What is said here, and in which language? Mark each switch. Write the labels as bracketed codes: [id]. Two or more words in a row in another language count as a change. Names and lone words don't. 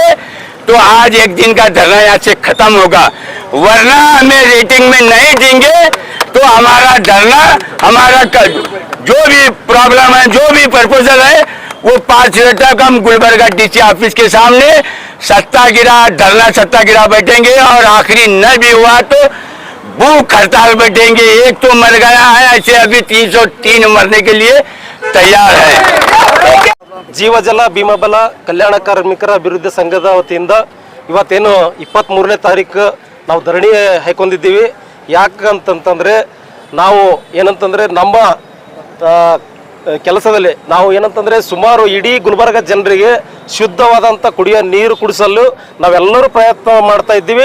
[hi] तो आज एक दिन का धरना यहाँ से खत्म होगा, वरना हमें रेटिंग में नहीं देंगे तो हमारा धरना, हमारा जो भी प्रॉब्लम है, जो भी प्रपोजल है वो 5 बजे तक हम गुलबर्गा [en] DC office [hi] के सामने सत्याग्रह बैठेंगे और आखिरी न भी हुआ तो भूख हड़ताल बैठेंगे। एक तो मर गया है, ऐसे अभी 303 मरने के लिए तैयार है। [kn] ಜೀವಜಲ ಭೀಮಬಲ ಕಲ್ಯಾಣ ಕಾರ್ಮಿಕರ ಅಭಿವೃದ್ಧಿ ಸಂಘದ ವತಿಯಿಂದ ಇವತ್ತೇನು 23ನೇ ತಾರೀಕು ನಾವು ಧರಣಿ ಹಾಕೊಂಡಿದ್ದೀವಿ। ಯಾಕಂತಂತಂದರೆ ನಾವು ಏನಂತಂದರೆ ನಮ್ಮ ಕೆಲಸದಲ್ಲಿ ನಾವು ಏನಂತಂದರೆ ಸುಮಾರು ಇಡೀ ಗುಲ್ಬರ್ಗ ಜನರಿಗೆ ಶುದ್ಧವಾದಂಥ ಕುಡಿಯೋ ನೀರು ಕುಡಿಸಲು ನಾವೆಲ್ಲರೂ ಪ್ರಯತ್ನ ಮಾಡ್ತಾ ಇದ್ದೀವಿ।